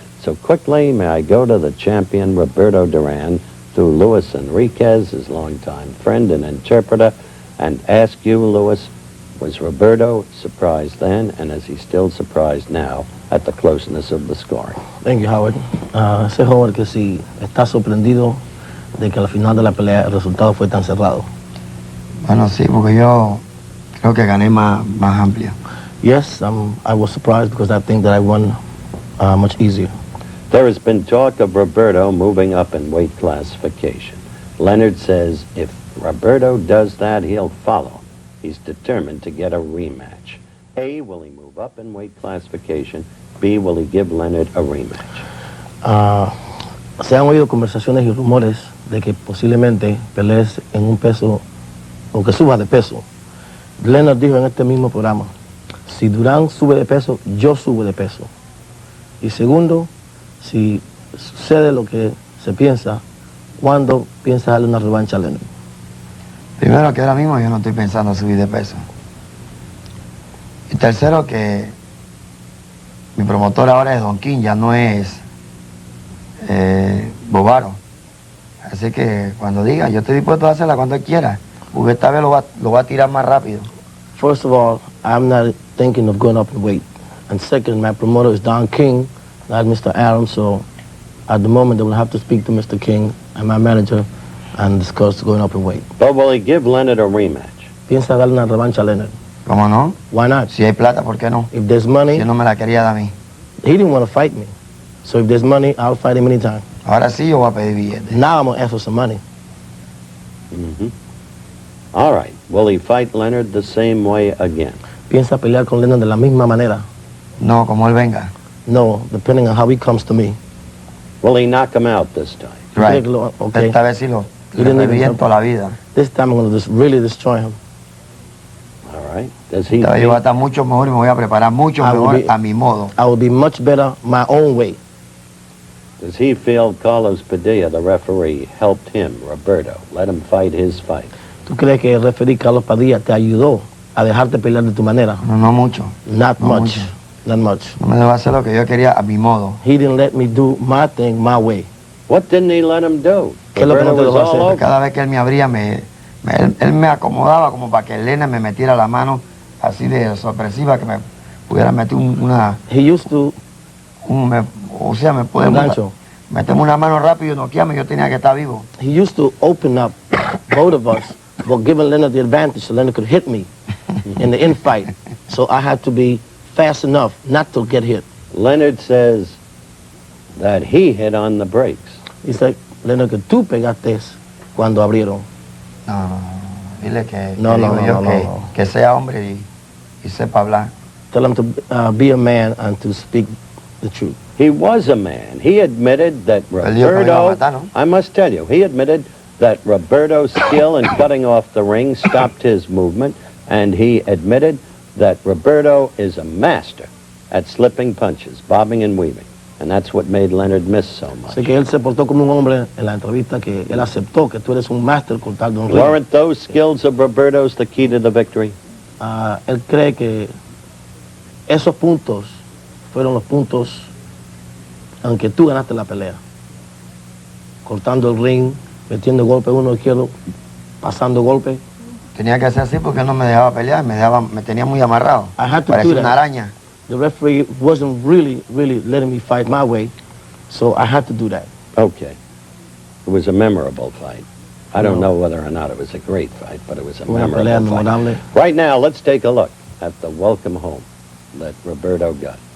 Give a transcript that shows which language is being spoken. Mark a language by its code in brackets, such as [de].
[en] So quickly, may I go to the champion, Roberto Duran, through Luis Enriquez, his longtime friend and interpreter, and ask you, Luis, was Roberto surprised then, and is he still surprised now at the closeness of the scoring? Thank you, Howard. [es] Ese joven que si está sorprendido de que al final de la pelea el resultado fue tan cerrado. Bueno, sí, porque yo creo que gané más amplia. [en] Yes, I was surprised because I think that I won much easier. There has been talk of Roberto moving up in weight classification. Leonard says if Roberto does that, he'll follow. He's determined to get a rematch. A, will he move up in weight classification? B, will he give Leonard a rematch? [es] Se han oído conversaciones y rumores de que posiblemente pelees en un peso, o que subas de peso. Leonard dijo en este mismo programa, si Duran sube de peso, yo subo de peso. Y segundo, si sucede lo que se piensa, ¿cuándo piensas darle una revancha a Leonard? Primero, que ahora mismo yo no estoy pensando subir de peso. Y tercero, que mi promotor ahora es Don King, ya no es Bovaro. Así que cuando diga, yo estoy dispuesto a hacerla cuando él quiera, porque esta vez lo va a tirar más rápido. [en] First of all, I'm not thinking of going up in weight. And second, my promoter is Don King, not Mr. Aram, so at the moment they will have to speak to Mr. King and my manager and discuss going up in weight. But will he give Leonard a rematch? [es] Piensa darle una revancha a Leonard. ¿Cómo no? [en] Why not? [es] Si hay plata, ¿por qué no? [en] If there's money... [es] Si él no me la quería dar a mí. [en] He didn't want to fight me. So if there's money, I'll fight him anytime. [es] Ahora sí yo voy a pedir billetes. [en] Now I'm going to ask for some money. Mm-hmm. All right. Will he fight Leonard the same way again? [es] Piensa pelear con Leonard de la misma manera. No, como él venga. [en] No, depending on how he comes to me. Will he knock him out this time? Right. Okay. [es] Esta vez sí lo reviento la vida. [en] This time I'm going to just really destroy him. All right. Does he? [es] Yo voy a estar mucho mejor y me voy a preparar mucho mejor a mi modo. [en] I will be much better my own way. Does he feel Carlos Padilla, the referee, helped him, Roberto, let him fight his fight? [es] ¿Tú crees que el referee Carlos Padilla te ayudó a dejarte pelear de tu manera? No mucho. [en] Not much. Not much. [es] No me dejó hacer lo que yo quería a mi modo. [en] He didn't let me do my thing my way. What didn't he let him do? [es] ¿Qué es lo que no te dejó hacer? Cada vez que él me abría, él me acomodaba como para que Elena me metiera la mano así de sorpresiva, que me pudiera meter una... [en] He used to... [es] o sea, me puede meterme una mano rápido y noquearme, yo tenía que estar vivo. [en] He used to open up both of us, but giving Leonard the advantage so Leonard could hit me in the infight. So I had to be fast enough not to get hit. Leonard says that he hit on the brakes. He said, [es] Leonard, que tú pegaste cuando abrieron. No. Dile que, No. que sea hombre y sepa hablar. [en] Tell him to be a man and to speak the truth. He was a man. He admitted that Roberto, I must tell you, he admitted that Roberto's skill in cutting off the ring stopped his movement, and he admitted that Roberto is a master at slipping punches, bobbing and weaving. And that's what made Leonard miss so much. [es] Sé que él se portó como un hombre en la entrevista, que él aceptó que tú eres un máster cortando un ring. [en] Weren't those skills of Roberto's the key to the victory? [es] Él cree que esos puntos fueron los puntos en que tú ganaste la pelea. Cortando el ring, metiendo golpe uno izquierdo, pasando golpe. Tenía que hacer así porque él no me dejaba pelear, me tenía muy amarrado. Parecía una araña. [en] The referee wasn't really letting me fight my way, so I had to do that. Okay. It was a memorable fight. I don't know whether or not it was a great fight, but it was a memorable fight. Right now, let's take a look at the welcome home that Roberto got.